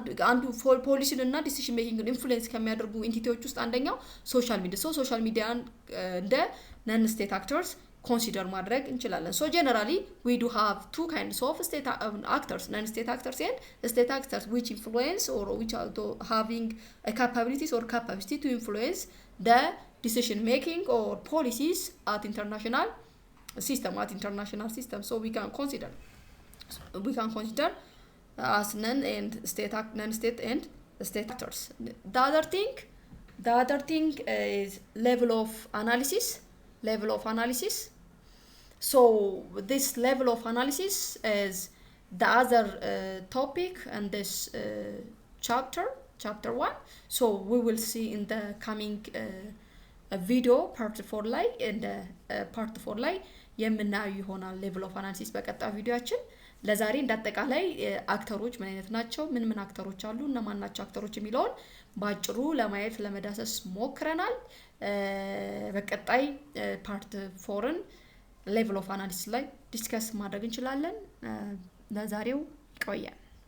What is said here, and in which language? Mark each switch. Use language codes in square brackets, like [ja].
[am] አንዱ ፖሊሲን እና ዲሲሽን ሜኪንግን ኢንፍሉዌንስ ከሚያደርጉ ኢንቲቲዎች ውስጥ አንደኛው ሶሻል ሚዲያ። ሶሻል ሚዲያን እንደ ነን ስቴት አክተርስ consider ማድረግ እንችላለን። [en] So generally we do have two kinds of state actors, non-state actors and state actors which influence or which are having a capabilities or capacity to influence the decision making or policies at international system. So we can consider as non-state and state actors. The other thing is level of analysis. So this level of analysis is the other topic and this chapter 1. So we will see in the coming video part [am] 4 ላይ and part 4 ላይ የምናየው ይሆናል level of analysis በቀጣይ ቪዲዮአችን። ለዛሬ እንዳጠቃላይ አክተሮች ምን አይነት ናቸው፣ ምን አክተሮች አሉ፣ እነማን ናቸው አክተሮች የሚለውን ባጭሩ ለማየት ለመዳሰስ ሞክረናል። በቀጣይ ፓርት 4ን ሌቭል ኦፍ አናሊሲስ ላይ ዲስከስ ማድረግ እንችላለን። ለዛሬው ይቆያል።